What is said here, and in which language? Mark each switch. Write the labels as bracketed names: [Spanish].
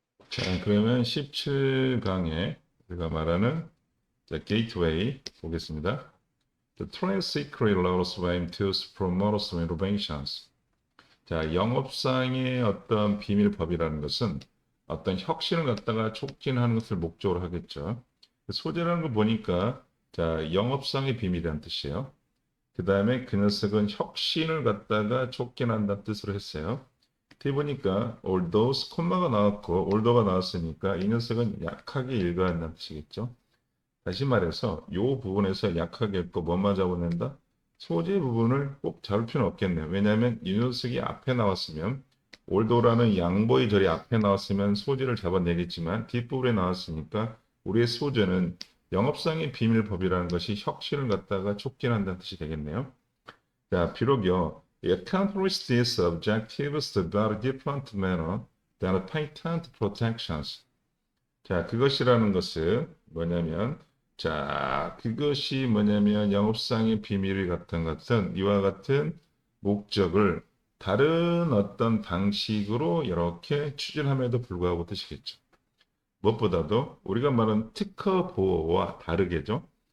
[Korean] 자, 그러면 17강에 우리가 말하는 게이트웨이 보겠습니다. [English] The trade secret laws aim to promote innovations. [Korean] 자, 영업상의 어떤 비밀법이라는 것은 어떤 혁신을 갖다가 촉진하는 것을 목적으로 하겠죠. 소재라는 거 보니까 자, 영업상의 비밀이라는 뜻이에요. 그 다음에 그 녀석은 혁신을 갖다가 촉진한다는 뜻으로 했어요. 뒤에 보니까 although 콤마가 나왔고 although가 나왔으니까 이 녀석은 약하게 읽어야 한다는 뜻이겠죠. 다시 말해서 이 부분에서 약하게 읽고 뭐만 잡아낸다? 소재 부분을 꼭 잡을 필요는 없겠네요. 왜냐하면 이 녀석이 앞에 나왔으면 although라는 양보의 절이 앞에 나왔으면 소재를 잡아내겠지만 뒷부분에 나왔으니까 우리의 소재는 영업상의 비밀법이라는 것이 혁신을 갖다가 촉진한다는 뜻이 되겠네요. 자, 비록요, [English] accomplish these objectives in a very different manner than patent protections. [Korean] 자, 그것이라는 것은 뭐냐면, 자, 그것이 뭐냐면 영업상의 비밀 같은 것은 이와 같은 목적을 다른 어떤 방식으로 이렇게 추진함에도 불구하고 뜻이겠죠. 무엇보다도 우리가 말하는 특허 보호와 다르게죠.